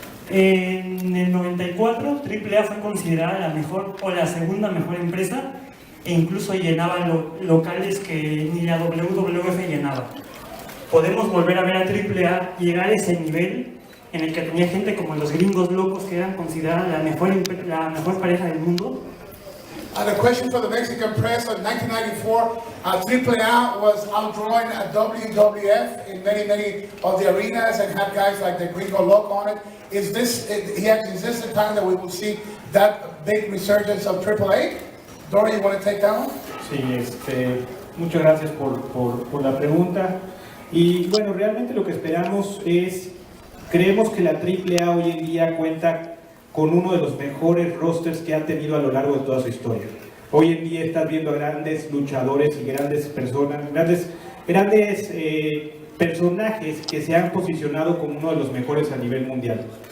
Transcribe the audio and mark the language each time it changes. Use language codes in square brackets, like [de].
[es] En el 94, AAA fue considerada la mejor o la segunda mejor empresa e incluso llenaba locales que ni la WWF llenaba. Podemos volver a ver a AAA llegar a ese nivel en el que tenía gente como los gringos locos que eran consideradas la mejor pareja del mundo. [en] The question for the Mexican press in 1994, AAA was outdrawing WWF in many of the arenas and had guys like the Gringo Loco on it. Is this the time that we will see that big resurgence of AAA? Dorian, you want to take that one? [es] Sí, muchas gracias por la pregunta. Y bueno, realmente lo que esperamos creemos que la AAA hoy en día cuenta con uno de los mejores rosters que ha tenido a lo largo de toda su historia. Hoy en día estás viendo a grandes luchadores y grandes personas, grandes personajes que se han posicionado como uno de los mejores a nivel mundial.